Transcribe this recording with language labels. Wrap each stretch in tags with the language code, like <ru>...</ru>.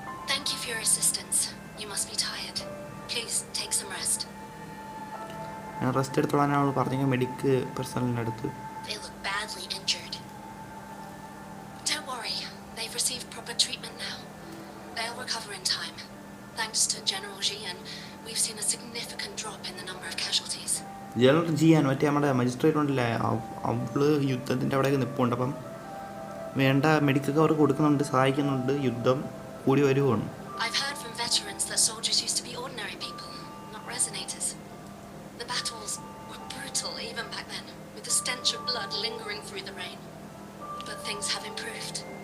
<en>Thank you for your assistance. You must be tired. Please take some rest.</en> <ml>ഞാൻ rest എടുത്തോളാനാണ് അവൾ പറഞ്ഞെങ്കിൽ മെഡിക്ക് പേഴ്സണലിൻ്റെ അടുത്ത്.</ml> <en>They look badly injured. Don't worry, they've received proper treatment now. They'll recover in time. Thanks to General Jian, we've seen a significant drop in the number of casualties.</en> <ml>General ജിയാൻ മറ്റേ നമ്മുടെ magistrate ഉണ്ടല്ലേ, അവള് യുദ്ധത്തിൻ്റെ അവിടെയൊക്കെ നിൽപ്പുണ്ട്. അപ്പം വേണ്ട medical cover കൊടുക്കുന്നുണ്ട്, സഹായിക്കുന്നുണ്ട്. യുദ്ധം കൂടി വരുവാണ്.</ml> <en>I've heard from veterans that soldiers used to be ordinary people, not resonators. The battles were brutal even back then, with the stench of blood lingering through the rain. But things have improved.</en>